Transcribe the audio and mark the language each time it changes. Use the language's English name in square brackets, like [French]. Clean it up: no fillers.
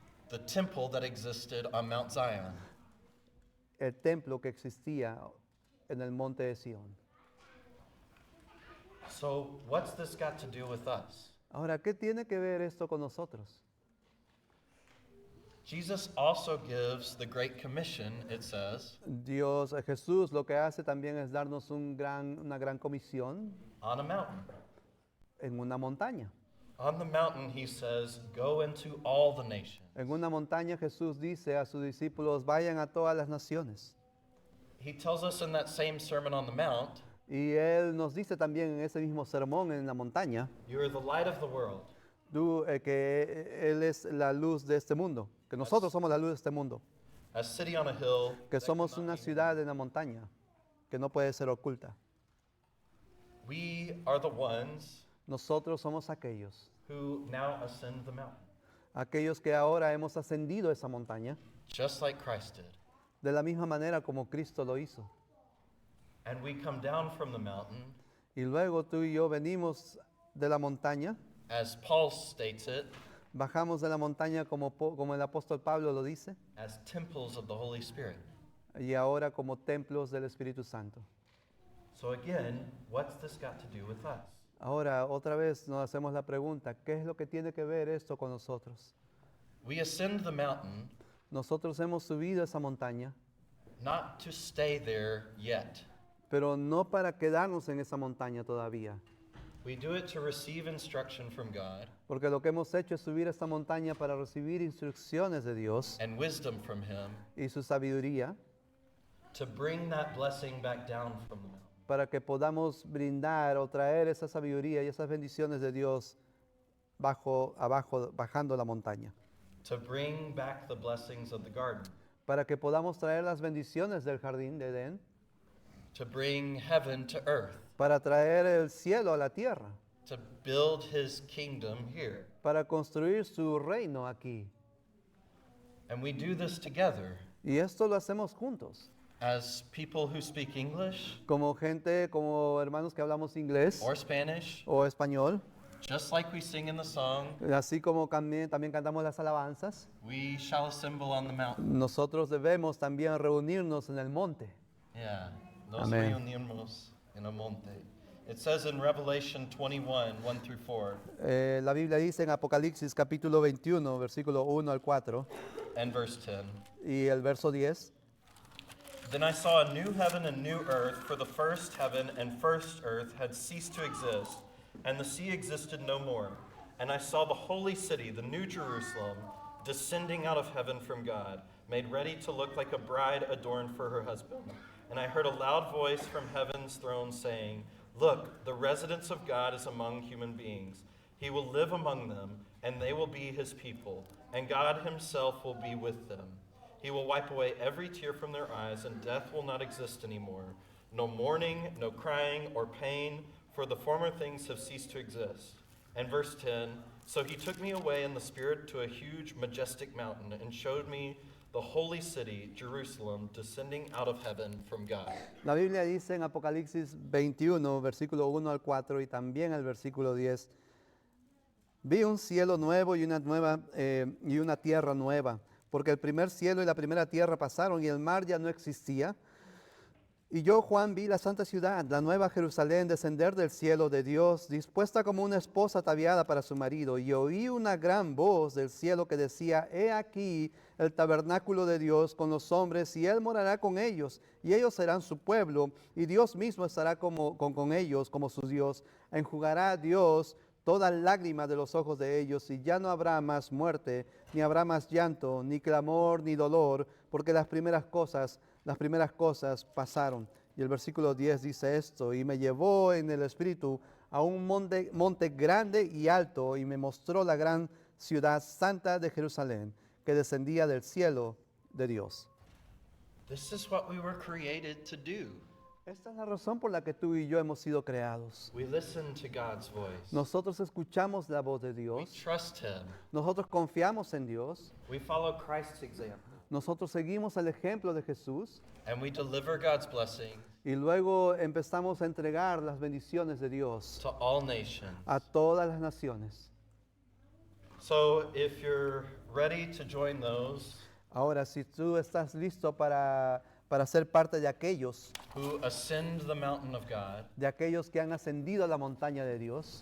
[English] the temple that existed on Mount Zion, [Spanish] El templo que existía en el monte de Sión. [English] so what's this got to do with us? [Spanish] Ahora, ¿qué tiene que ver esto con nosotros? [English] Jesus also gives the Great Commission, it says, [Spanish] Jesús lo que hace también es darnos una gran comisión [English] on a mountain. [Spanish] en una montaña. [English] On the mountain, he says, go into all the nations. [Spanish] En una montaña Jesús dice a sus discípulos, vayan a todas las naciones. [English] He tells us in that same Sermon on the Mount, [Spanish] Y Él nos dice también en ese mismo sermón en la montaña, [English] you are the light of the world. [Spanish] que Él es la luz de este mundo, que nosotros somos la luz de este mundo, [English] A city on a hill. [Spanish] que [English] that [Spanish] somos [English] cannot [Spanish] una [English] be [Spanish] ciudad en la montaña, que no puede ser oculta. [English] hidden. We are the ones [Spanish] Nosotros somos aquellos, [English] who now ascend the mountain, [Spanish] aquellos que ahora hemos ascendido esa montaña, [English] just like Christ did. [Spanish] de la misma manera como Cristo lo hizo. [English] And we come down from the mountain, [Spanish] Y luego tú y yo venimos de la montaña, [English] as Paul states it, [Spanish] bajamos de la montaña como el apóstol Pablo lo dice, [English] as temples of the Holy Spirit. [Spanish] y ahora como templos del Espíritu Santo. [English] So again, what's this got to do with us? [Spanish] Ahora, otra vez nos hacemos la pregunta, ¿qué es lo que tiene que ver esto con nosotros? [English] We ascend the mountain [Spanish] Nosotros hemos subido esa montaña, [English] not to stay there yet. [Spanish] pero no para quedarnos en esa montaña todavía, [English] We do it to receive instruction from God [Spanish] porque lo que hemos hecho es subir esta montaña para recibir instrucciones de Dios [English] and wisdom from Him [Spanish] y su sabiduría, [English] to bring that blessing back down from the mountain. [Spanish] para que podamos brindar o traer esa sabiduría y esas bendiciones de Dios bajando la montaña, [English] To bring back the blessings of the garden. [Spanish] para que podamos traer las bendiciones del jardín de Edén, [English] To bring heaven to earth. [Spanish] para traer el cielo a la tierra, [English] To build His kingdom here. [Spanish] para construir su reino aquí. [English] And we do this together [Spanish] Y esto lo hacemos juntos, [English] as people who speak English [Spanish] como hermanos que hablamos inglés [English] or Spanish, [Spanish] o español, [English] just like we sing in the song, [Spanish] así como también cantamos las alabanzas. [English] we shall assemble on the mountain. [Spanish] Nosotros debemos también reunirnos en el monte. Yeah, nos Amén. reunimos en el monte. [English] It says in Revelation 21, 1 through 4, [Spanish] La Biblia dice en Apocalipsis capítulo 21, versículo 1 al 4 [English] and verse 10. [Spanish] y el verso 10. [English] Then I saw a new heaven and new earth, for the first heaven and first earth had ceased to exist, and the sea existed no more. And I saw the holy city, the new Jerusalem, descending out of heaven from God, made ready to look like a bride adorned for her husband. And I heard a loud voice from heaven's throne saying, "Look, the residence of God is among human beings. He will live among them, and they will be his people, and God himself will be with them. He will wipe away every tear from their eyes, and death will not exist anymore. No mourning, no crying or pain, for the former things have ceased to exist." And verse 10, "So he took me away in the Spirit to a huge, majestic mountain, and showed me the holy city, Jerusalem, descending out of heaven from God." [Spanish] La Biblia dice en Apocalipsis 21, versículo 1 al 4 y también el versículo 10, "Vi un cielo nuevo y una tierra nueva, porque el primer cielo y la primera tierra pasaron y el mar ya no existía. Y yo, Juan, vi la santa ciudad, la nueva Jerusalén, descender del cielo de Dios, dispuesta como una esposa ataviada para su marido. Y oí una gran voz del cielo que decía, he aquí el tabernáculo de Dios con los hombres, y Él morará con ellos, y ellos serán su pueblo, y Dios mismo estará con ellos como su Dios. Enjugará Dios toda lágrima de los ojos de ellos, y ya no habrá más muerte, ni habrá más llanto, ni clamor, ni dolor, porque las primeras cosas pasaron. Y el versículo 10 dice esto, y me llevó en el espíritu a un monte grande y alto, y me mostró la gran ciudad santa de Jerusalén, que descendía del cielo de Dios. [English] This is what we were created to do. [Spanish] Esta es la razón por la que tú y yo hemos sido creados. [English] We listen to God's voice. [Spanish] Nosotros escuchamos la voz de [English] We [Spanish] Dios. [English] trust him. [Spanish] Nosotros confiamos en Dios. [English] We follow Christ's example. [Spanish] Nosotros seguimos el ejemplo de Jesús. [English] And we deliver God's blessing [Spanish] Y luego empezamos a entregar las bendiciones de Dios [English] to all nations. [Spanish] a todas las naciones. [English] So if you're ready to join those [Spanish] Ahora, si tú estás listo para ser parte de aquellos [English] who ascend the mountain of God, [Spanish] que han ascendido a la montaña de Dios,